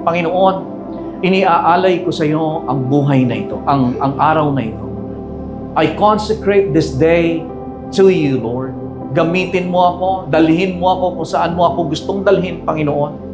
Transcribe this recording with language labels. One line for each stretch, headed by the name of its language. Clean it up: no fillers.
Filipino: Panginoon, iniaalay ko sa iyo ang buhay na ito, ang araw na ito.
English: I consecrate this day to you, Lord.
Filipino: Gamitin mo ako, dalhin mo ako kung saan mo ako gustong dalhin, Panginoon.